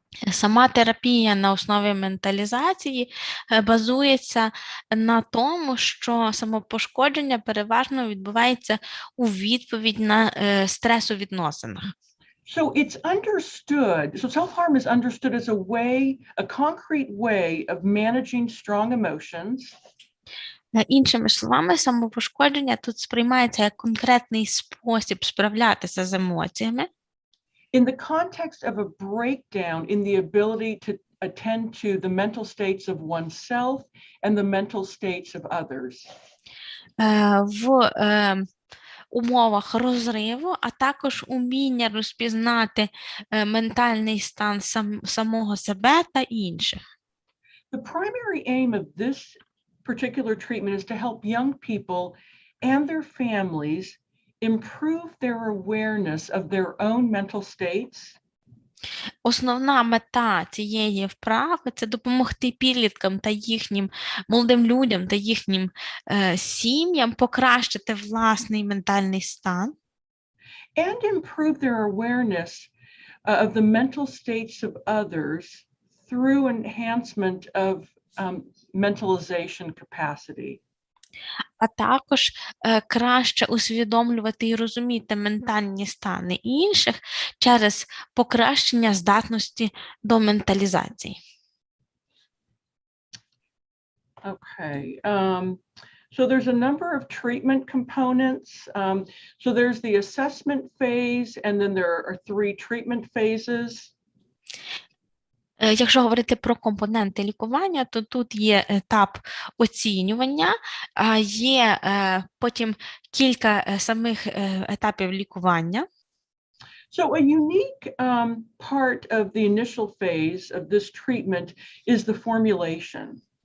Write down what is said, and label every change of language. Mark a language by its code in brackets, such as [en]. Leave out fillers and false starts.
[uk] Сама терапія на основі менталізації базується на тому, що самопошкодження переважно відбувається у відповідь на стрес у відносинах. [en] So it's understood, so self-harm is understood as a concrete way of managing strong emotions. [uk] Іншими словами, самопошкодження тут сприймається як конкретний спосіб справлятися з емоціями. [en] In the context of a breakdown in the ability to attend to the mental states of oneself and the mental states of others. [uk] В умовах розриву, а також уміння розпізнати ментальний стан самого себе та інших. [en] The primary aim of this particular treatment is to help young people and their families improve their awareness of their own mental states. [uk] Основна мета цієї вправи – це допомогти підліткам та їхнім молодим людям та їхнім сім'ям покращити власний ментальний стан. [en] And improve their awareness of the mental states of others through enhancement of mentalization capacity. [uk] А також краще усвідомлювати і розуміти ментальні стани інших через покращення здатності до менталізації. [en] Okay. So there's a number of treatment components. So there's the assessment phase, and then there are 3 treatment phases. [uk] Якщо говорити про компоненти лікування, то тут є етап оцінювання, а є потім кілька самих етапів лікування. [en] So a unique part of the initial phase of this treatment is the formulation.